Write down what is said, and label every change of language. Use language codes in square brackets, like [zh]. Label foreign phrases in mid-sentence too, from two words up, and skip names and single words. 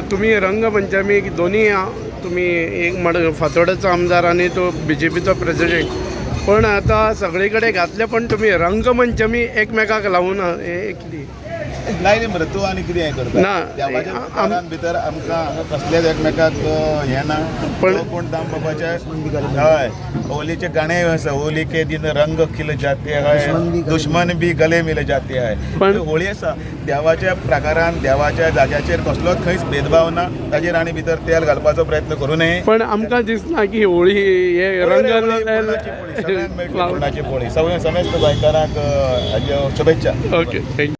[kok] तुम्ही रंगपंचमी दोन्ही तुम्ही एक फातोड्डेचो आमदार आनी तो BJPचो प्रेसिडेंट, पण आता सगळे कडेन घातले पण तुम्ही रंगपंचमी एकमेकाक लावून हें कितें लायली मरे तूं आनी कितें हें करता ना देवाच्या प्रकारान भितर आमकां हांगा कसलेच एकमेकाक हें ना. पूण दामबाबाचे हय होलीचे गाणें आसा [hi] होली के दिन रंग खिल जाते है दुश्मन भी गले मिल जाते है. [kok] पण होळी आसा देवाच्या प्रकारान देवाच्या जाग्याचेर कसलोच खंयच भेदभाव ना, ताजेर आनी भितर तेल घालपाचो प्रयत्न करूं नये. पण आमकां दिसना की होळी हे रंग सगळ्यांक मेळटली पुरणाची पोळी. समेस्त गोंयकारांक हाज्यो शुभेच्छा. [en] okay thank you.